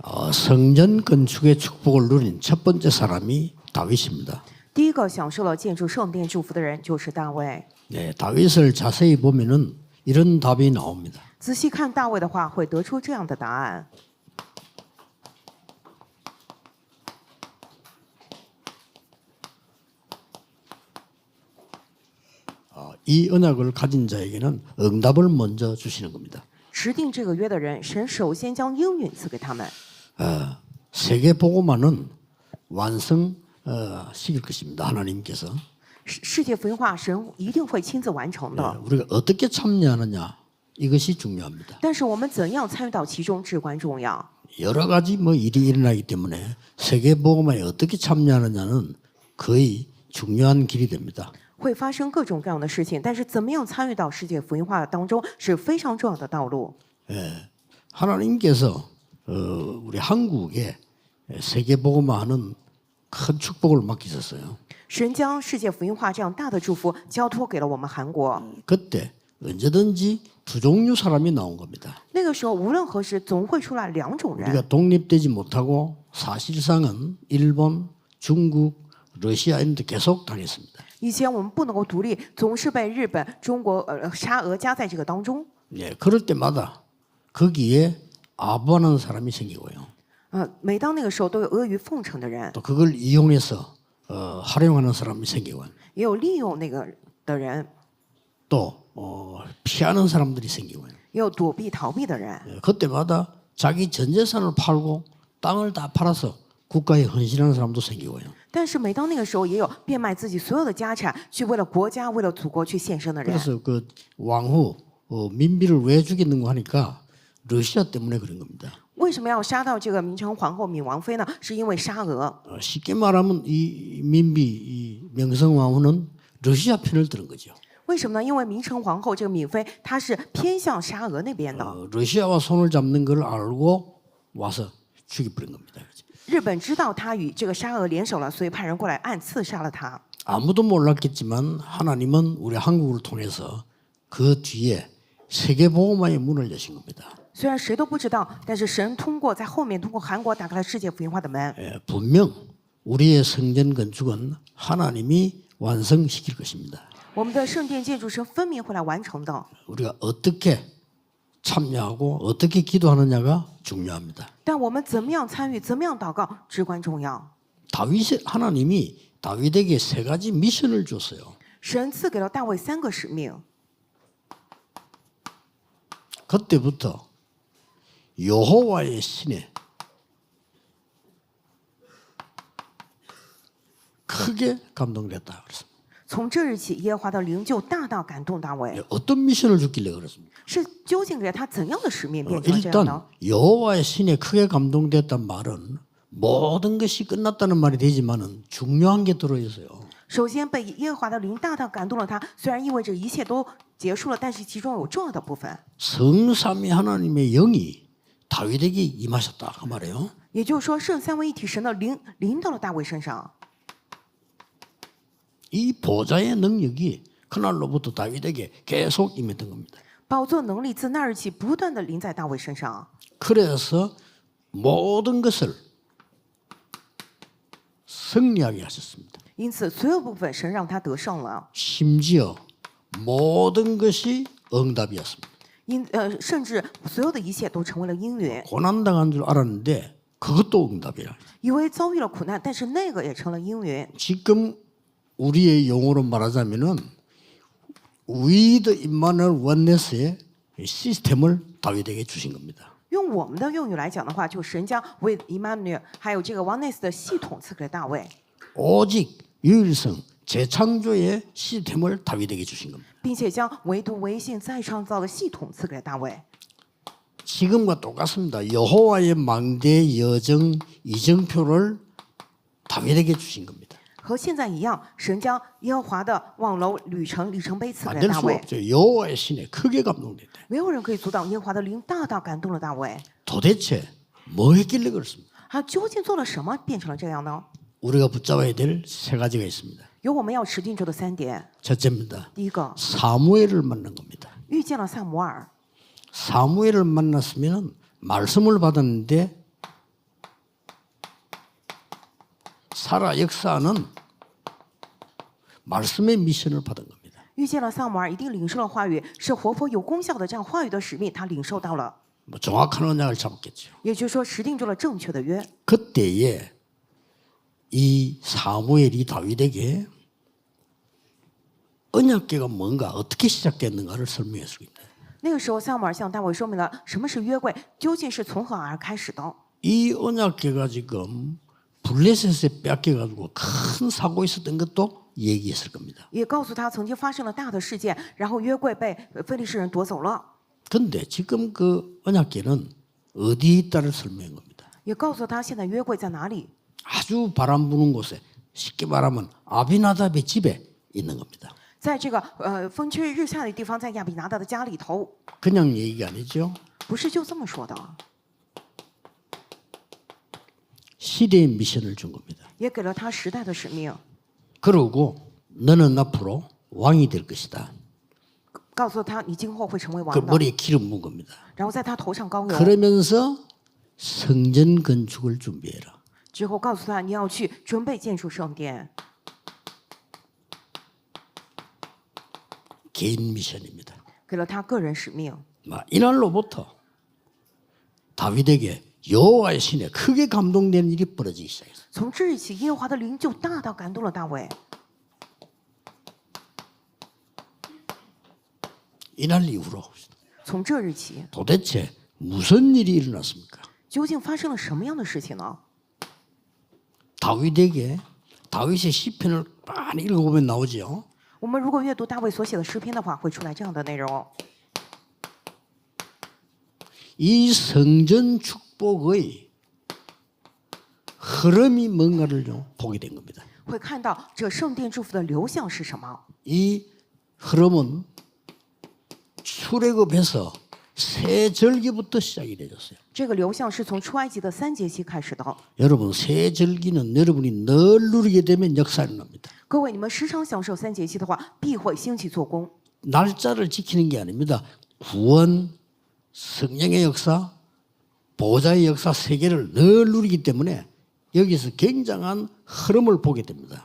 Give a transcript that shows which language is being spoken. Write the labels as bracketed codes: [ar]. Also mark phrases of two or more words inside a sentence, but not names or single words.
[ko] 성전 건축의 축복을 누린 첫 번째 사람이 다윗입니다. [zh] 第一个享受了建筑圣殿祝福的人就是大卫。 [ko] 네, 다윗을 자세히 보면은 이런 답이 나옵니다. [zh] 仔细看大卫的话，会得出这样的答案。 [ko] 이 언약을 가진 자에게는 응답을 먼저 주시는 겁니다. [zh] 持定这个约的人，神首先将应允赐给他们。 [ko] 세계 복음화는 완성 시킬 것입니다. 하나님께서. [zh] 世界福音化，神一定会亲自完成的。 [ko] 우리가 어떻게 참여하느냐 이것이 중요합니다. [zh] 但是我们怎样参与到其中至关重要。 [ko] 여러 가지 일이 일어나기 때문에 세계 복음화에 어떻게 참여하느냐는 거의 중요한 길이 됩니다. [zh] 会发生各种各样的事情，但是怎么样参与到世界福音化当中是非常重要的道路。 [ko] 하나님께서 우리 한국에 세계 복음화하는 큰 축복을 맡기셨어요. [zh] 神将世界福音化这样大的祝福交托给了我们韩国。 [ko] 그때 언제든지 두 종류 사람이 나온 겁니다. [zh] 那个时候，无论何时，总会出来两种人。 [ko] 우리가 독립되지 못하고 사실상은 일본, 중국, 러시아 이런 데 계속 당했습니다. [zh] 以前我们不能够独立，总是被日本、中国、沙俄夹在这个当中。 [ko] 예, 그럴 때마다 거기에 아부하는 사람이 생기고요. [zh] 每当那个时候，都有阿谀奉承的人， [ko] 또 그걸 이용해서 활용하는 사람이 생기고 [zh] 也有利用那个的人， [ko] 또 피하는 사람들이 생기고요. [zh] 也有躲避逃避的人。 [ko] 예, 그때마다 자기 전 재산을 팔고 땅을 다 팔아서 국가에 헌신하는 사람도 생기고요. [zh] 但是每当那个时候，也有变卖自己所有的家产，去为了国家、为了祖国去献身的人。 [ko] 그래서 그 왕후 민비를 왜 죽였는가 하니까 러시아 때문에 그런 겁니다. [zh] 为什么要杀到这个明成皇后闵王妃呢？是因为沙俄。 [ko] 쉽게 말하면 이 민비, 이 명성 왕후는 러시아 편을 들은 거죠. [zh] 为什么呢？因为明成皇后这个闵妃，她是偏向沙俄那边的。 [ko] 러시아와 손을 잡는 걸 알고 와서 죽여버린 겁니다. [zh] 日本知道她与这个沙俄联手了，所以派人过来暗刺杀了她。 [ko] 아무도 몰랐겠지만 하나님은 우리 한국을 통해서 그 뒤에 세계 복음화의 문을 여신 겁니다. [zh] 虽然谁都不知道，但是神在后面通过韩国打开了世界福音化的门。 [ko] 분명 우리의 성전 건축은 하나님이 완성시킬 것입니다. [zh] 我们的圣殿建筑是分明会来完成的。 [ko] 우리가 어떻게 참여하고 어떻게 기도하느냐가 중요합니다. [zh] 但我们怎么样参与，怎么样祷告，至关重要。 [ko] 하나님이 다윗에게 세 가지 미션을 줬어요. [zh] 神赐给了大卫3个使命。 [ko] 그때부터 여호와의 신에 크게 감동됐다 그랬습니다. [zh] 从这日起，耶和华的灵就大大感动大卫。 [ko] 어떤 미션을 줬길래 그렇습니까? [zh] 是究竟给他怎样的使命变成了这样 [ko] 일단 [zh] 呢？ [ko] 여호와의 신에 크게 감동됐단 말은 모든 것이 끝났다는 말이 되지만은 중요한 게 들어 있어요. [zh] 首先，被耶和华的灵大大感动了他，虽然意味着一切都结束了，但是其中有重要的部分。 [ko] 성삼위 하나님의 영이 다윗에게 임하셨다 그 말이에요. [zh] 也就是说，圣三位一体神的灵临到了大卫身上。 [ko] 이 보좌의 능력이 그날로부터 다윗에게 계속 임했던 겁니다. [zh] 宝座能力自那日起不断的临在大卫身上， [ko] 그래서 모든 것을 승리하게 하셨습니다. [zh] 因此所有部分神让他得胜了， [ko] 심지어 모든 것이 응답이었습니다. [zh] 甚至所有的一切都成为了应允。 [ko] 고난당한 줄 알았는데 그것도 응답이라. [zh] 以为遭遇了苦难，但是那个也成了应允。 [ko] 지금 우리의 용어로 말하자면은 위드 임마누엘 원네스의 시스템을 다윗에게 주신 겁니다. [zh] 用我们的用语来讲的话，就神将为 Emmanuel 还有这个 Oneness 的系统赐给了大卫， [ko] 오직 유일성 재창조의 시스템을 다윗에게 주신 겁니다. [zh] 并且将唯独唯信再创造的系统赐给了大卫。 [ko] 지금과 똑같습니다. 여호와의 망대 여정 이정표를 다윗에게 주신 겁니다. [zh] 和现在一样，神将耶和华的望楼里程碑赐给了 [ko] 만들 [zh] 大 [ko] 수 [zh] 卫。 [ko] 없죠. 여호와의 신에 크게 감동됐다. [zh] 没有人可以阻挡耶和华的灵大大感动了大卫。 [ko] 도대체 뭐 했길래 그렇습니까? [zh] 他究竟做了什么，变成了这样呢？ [ko] 우리가 붙잡아야 될 세 가지가 있습니다. [zh] 有我们要持定住的3点。 [ko] 첫째입니다. [zh] 第一个， [ko] 사무엘을 만난 겁니다. [zh] 遇见了撒母耳， [ko] 사무엘을 만났으면 말씀을 받았는데 사라 역사는 말씀의 미션을 받은 겁니다. [zh] 遇见了萨姆尔，一定领受了话语，是活泼有功效的这样话语的使命，他领受到了， [ko] 뭐 정확한 언약을 잡았겠죠. [zh] 也就是说持定住了正确的约。 [ko] 그때에 이 사무엘이 다윗에게 언약궤가 뭔가 어떻게 시작됐는가를 설명해 주고 있다. [zh] 那个时候，萨姆尔向大卫说明了什么是约柜，究竟是从何而开始的。 [ko] 이 언약궤가 지금 블레셋에 뺏겨가지고 큰 사고 있었던 것도 얘기했을 겁니다. [zh] 也告诉他曾经发生了大的事件，然后约柜被非利士人夺走了， [ko] 근데 지금 그 언약궤는 어디에 있다를 설명한 겁니다. [zh] 也告诉他现在约柜在哪里。 [ko] 아주 바람 부는 곳에 쉽게 말하면 아비나답의 집에 있는 겁니다. [zh] 在这个风吹日下的地方，在亚比拿达的家里头， [ko] 그냥 얘기가 아니죠. [zh] 不是就这么说的， [ko] 시대의 미션을 준 겁니다. [zh] 也给了他时代的使命， [ko] 그러고 너는 앞으로 왕이 될 것이다. [zh] 告诉他你今后会成为 [ko] 그 [zh] 王的， [ko] 머리에 기름 부은 겁니다. [zh] 然后在他头上膏油， [ko] 그러면서 성전 건축을 준비해라. [zh] 之后告诉他你要去准备建筑圣殿， [ko] 개인 미션입니다. [zh] 给了他个人使命。 [ko] 이날로부터 다윗에게 여호와의 신에 크게 감동되는 일이 벌어지기 시작했어요. [zh] 从这日起，耶和华的灵就大大感动了大卫。 [ko] 이날 이후로 [zh] 从这日起， [ko] 도대체 무슨 일이 일어났습니까? [zh] 究竟发生了什么样的事情呢？ [ko] 다윗에게 다윗의 시편을 많이 읽어보면 나오죠. [zh] 我们如果阅读大卫所写的诗篇的话，会出来这样的内容： [ko] 이 성전 축복의 흐름이 뭔가를 좀 보게 된 겁니다. [zh] 会看到这圣殿祝福的流向是什么。 [ko] 이 흐름은 출애굽에서 새 절기부터 시작이 되었어요. [zh] 这个流向是从出埃及的3节期开始的。 [ko] 여러분 새 절기는 여러분이 늘 누리게 되면 역사가 일어납니다. [zh] 各位，你们时常享受3节期的话，必会兴起做工。 [ko] 날짜를 지키는 게 아닙니다. 구원, 성령의 역사, 보좌의 역사 세 개를 늘 누리기 때문에 여기서 굉장한 흐름을 보게 됩니다.